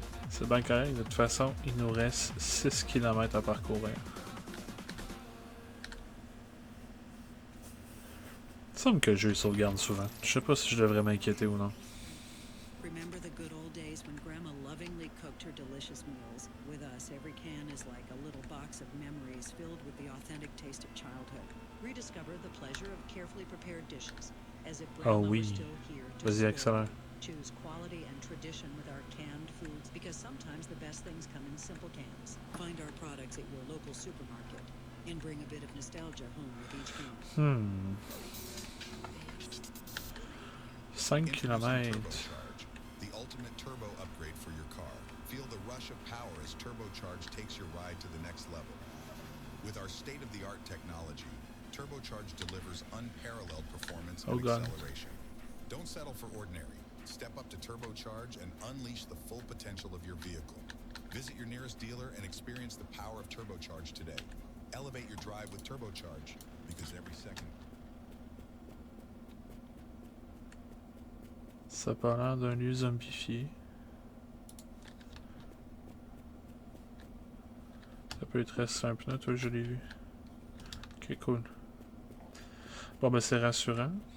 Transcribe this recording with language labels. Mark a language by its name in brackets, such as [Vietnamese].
[French] C'est bien correct. De toute façon, il nous reste 6 km à parcourir. Il semble que le jeu sauvegarde souvent. Je sais pas si je devrais m'inquiéter ou non. [English] Remember the good old days when Grandma lovingly cooked her delicious meals? With us, every can is like a little box of memories filled with the authentic taste of childhood. Rediscover the pleasure of carefully prepared dishes, as if Grandma [French] oui. [English] were still here to [French] Vas-y, [English] spoil. [French] accélère. [English] Choose quality and tradition with our canned foods, because sometimes the best things come in simple cans. Find our products at your local supermarket, and bring a bit of nostalgia home with each can. [French] 5 km. [English] Turbocharge, the ultimate turbo upgrade for your car. Feel the rush of power as Turbocharge takes your ride to the next level. With our state-of-the-art technology, Turbocharge delivers unparalleled performance and acceleration. Don't settle for ordinary. Step up to Turbocharge and unleash the full potential of your vehicle. Visit your nearest dealer and experience the power of Turbocharge today. Elevate your drive with Turbocharge, because every second... [French] Ça a pas l'air d'un lieu zombifié. Ça peut être resté un pneu, toi je l'ai vu. Ok, cool. Bon ben c'est rassurant.